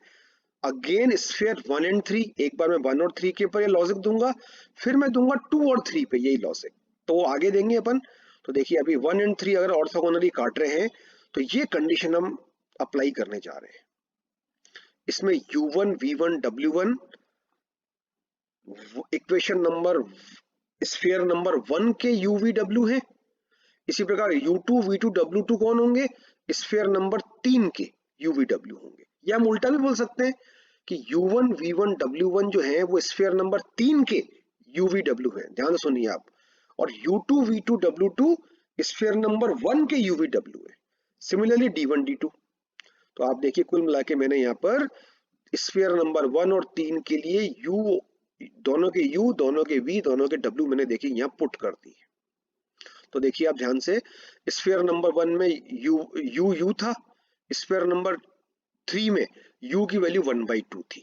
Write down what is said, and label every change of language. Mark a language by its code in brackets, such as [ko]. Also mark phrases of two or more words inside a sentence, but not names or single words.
[en] again sphere 1 and 3, [hi] एक बार मैं 1 और 3 के ऊपर ये लॉजिक दूंगा, फिर मैं दूंगा 2 और 3 पे यही लॉजिक, तो आगे देंगे अपन। तो देखिए अभी 1 एंड 3 अगर ऑर्थोगोनली काट रहे हैं तो ये कंडीशन हम अप्लाई करने जा रहे हैं। इसमें u1 v1 w1 [en] equation number sphere number 1 [hi] के u v w है। इसी प्रकार u2 v2 w2 कौन होंगे? [en] sphere number 3 [hi] के u v w होंगे। या हम उल्टा भी बोल सकते हैं कि u1 v1 w1 जो है वो [en] sphere number 3 [hi] के u v w है। ध्यान से सुनिए आप। और u2 v2 w2 [en] sphere number 1 [hi] के u v w है। [en] सिमिलरली d1 d2। [hi] तो आप देखिए कुल मिला के मैंने यहाँ पर [en] sphere number 1 [hi] और 3 के लिए u, दोनों के u, दोनों के v, दोनों के w मैंने देखिए यहाँ पुट कर दी है। तो देखिए आप ध्यान से, [en] sphere number 1 [hi] में u था, [en] sphere number 3 [hi] में u की वैल्यू 1/2 थी।